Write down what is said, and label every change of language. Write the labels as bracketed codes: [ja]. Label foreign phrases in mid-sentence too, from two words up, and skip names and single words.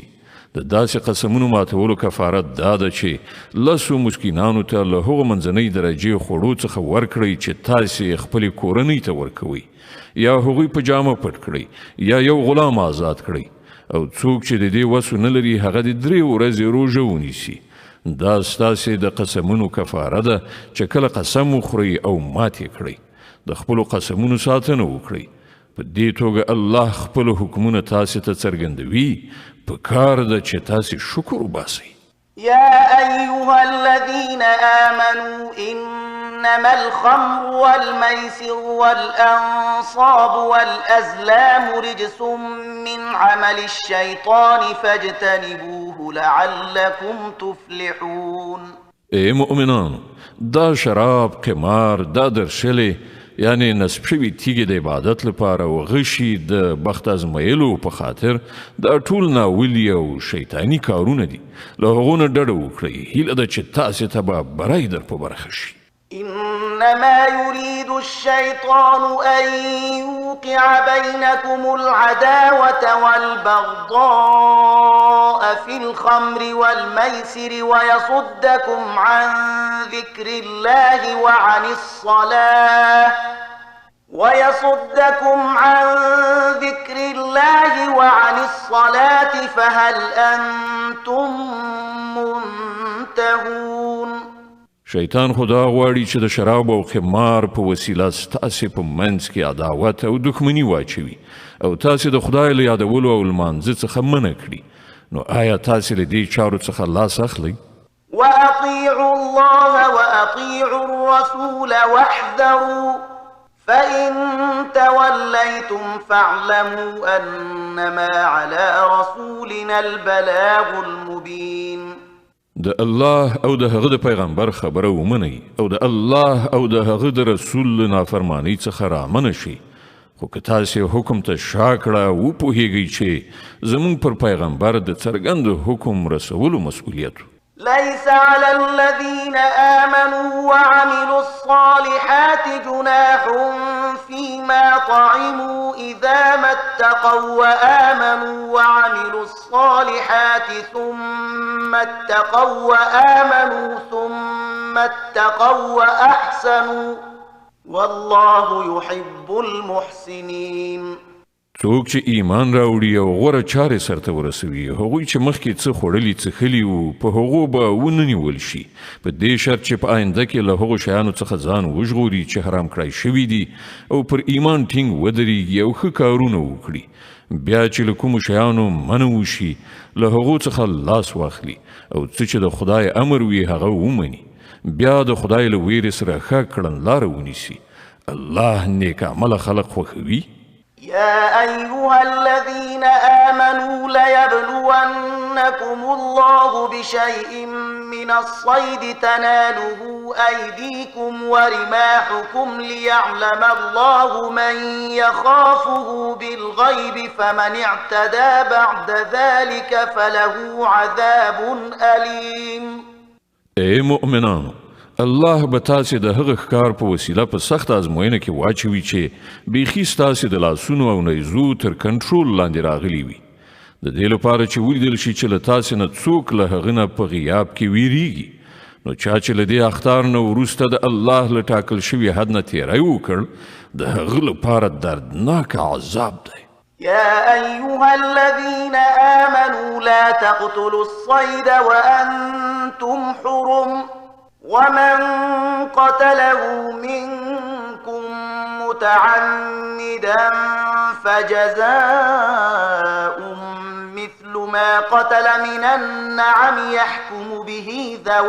[ps] د داسې قسمونو ماتولو کفارت دا ده چې لسو مسکینانو ته له هغو منځنۍ درجې خوړو څخه ورکړئ چې تاسې خپلې کورنۍ ته ورکوئ یا هغوی په جامه پټ کړئ یا یو غلام آزاد کړئ او څوک چې د دې وسو نه لري هغه د 3 ورځې روژه ونیسي. دا ستاسې د قسمونو کفاره ده چې کله قسم وخورئ او ماتې کړئ د خپلو قسمونو ساتنه وکړئ. په دې توګه الله خپل حکمونه تاسې ته څرګندوي پکار ده چې تاسې شکر وباسئ. [ar] يا أيها الذين آمنوا إنما الخمر والميسر والأنصاب والأزلام رجس من عمل الشيطان فاجتنبوه لعلكم تفلحون. [ps] ای مؤمنانو دا شراب قمار دا درشلې یعنی نصب شوي تیږې د عبادت لپاره او غشي د بخت ازمایلو په خاطر دا ټول ناولي او شیطاني کارونه دي له هغو نه ډډه وکړئ هیله ده چې تاسې ته به بری در په برخه شي [ar] إنما يريد الشيطان أن يوقع بينكم العداوة والبغضاء في الخمر والميسر ويصدكم عن ذكر الله وعن الصلاة فهل أنتم منتهون [ps] شیطان خدا غواړي چې د شراب او خمار په وسیله ستاسې په منځ کې عداوت او دښمني واچوي او تاسې د خدای له یادولو او لمانځه څخه منع کړي نو آیا تاسې له دې چارو څخه لاس اخلئ [ar] وأطيعوا الله وأطيعوا الرسول واحذروا فإن توليتم فاعلموا أنما على رسولنا البلاغ المبين [ps] د الله او د هغه د پیغمبر خبره ومنئ او د الله او د هغه د رسول نافرمانی څخه رامنه شئ خو که تاسې حکم ته شا کړه وپوهیږئ چې زموږ پر پیغمبر د څرګند حکم رسولو مسؤلیت [ar] ليس على الذين آمنوا وعملوا الصالحات جناح فيما طعموا إذا ما اتقوا وآمنوا وعملوا الصالحات ثم اتقوا وأحسنوا والله يحب المحسنين [ps] څوک چې ایمان راوړي او غوره چارې سرته ورسوي هغوی چې مخکې څه خوړلي څښلي وو په هغو به وننیول شي په دې شرط چې په آینده کې له هغو شیانو څخه ځان وژغوري چې حرام کړای شوي دي او پر ایمان ټینګ ودرېږي او ښه کارونه وکړي بیا چې له کومو شیانو منع وشي له هغو څخه لاس واخلي او څه چې د خدای امر وي هغه ومني بیا د خدای له ویرې سره ښه کړنلاره ونیسي الله نیک عمله خلق خوښوي [ar] يا أيها الذين آمنوا ليبلونكم الله بشيء من الصيد تناله أيديكم ورماحكم ليعلم الله من يخافه بالغيب فمن اعتدى بعد ذلك فله عذاب أليم. [ps] اے مؤمنانو الله به تاسې د هغه ښکار په وسیله په سخت ازموینه کې واچوي چې بیخي ستاسې د لاسونو او نیزو تر کنټرول لاندې راغلي وي د دې لپاره چې ولیدل شي چې له تاسې نه څوک له هغه نه په غیاب کې ویریږي نو چا چې له دې اخطار نه وروسته د الله له ټاکل شوي حد نه تیری وکړ د هغه لپاره دردناک عذاب دی. [ar] يا أيها الذين آمنوا لا تقتلوا الصيد وأنتم حرم ومن قتله منكم متعمدا فجزاء مثل ما قتل من النعم يحكم به